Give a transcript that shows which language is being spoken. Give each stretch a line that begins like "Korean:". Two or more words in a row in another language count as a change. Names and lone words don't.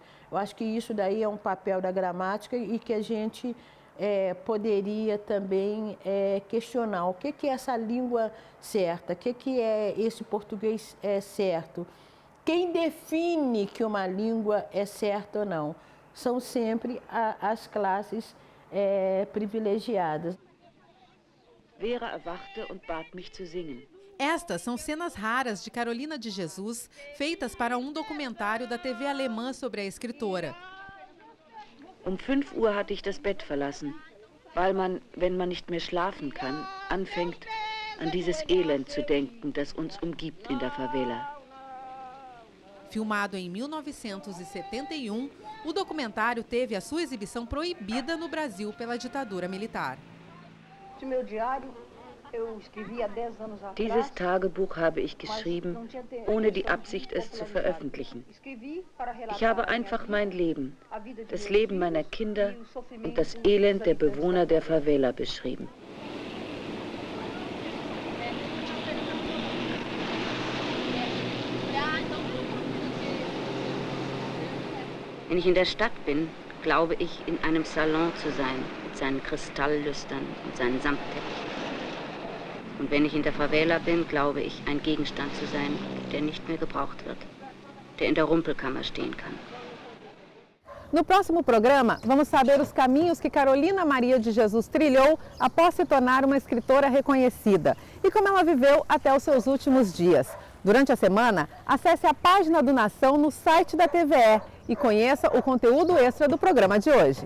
Portuguese: Eu acho que isso daí é um papel da gramática e que a gente poderia também questionar o que é essa língua certa, o que é esse português certo. Quem define que uma língua é certa ou não? São sempre as classes privilegiadas.
German: Vera erwachte und bat mich zu singen.
Portuguese: Estas são cenas raras de Carolina de Jesus, feitas para um documentário da TV alemã sobre a escritora.
German: 5 Uhr hatte ich das Bett verlassen, weil man, wenn man nicht mehr schlafen kann, anfängt, an dieses Elend zu denken, das uns umgibt in der Favela.
Portuguese: Filmado em 1971, o documentário teve a sua exibição proibida no Brasil pela ditadura militar. De meu diário, eu escrevi há 10 anos atrás.
German: Dieses Tagebuch habe ich geschrieben, ohne die Absicht, es zu veröffentlichen. Ich habe einfach mein Leben, das Leben meiner Kinder und das Elend der Bewohner der Favela beschrieben. Wenn ich in der Stadt bin, glaube ich, in einem Salon zu sein, mit seinen Kristalllüstern und seinen Samtteppichen. Und wenn ich in der Favela bin, glaube ich, ein Gegenstand zu sein, der nicht mehr gebraucht wird, der in der Rumpelkammer stehen kann.
Portuguese: No próximo programa, vamos saber os caminhos que Carolina Maria de Jesus trilhou após se tornar uma escritora reconhecida e como ela viveu até os seus últimos dias. Durante a semana, acesse a página do Nação no site da TVE e conheça o conteúdo extra do programa de hoje.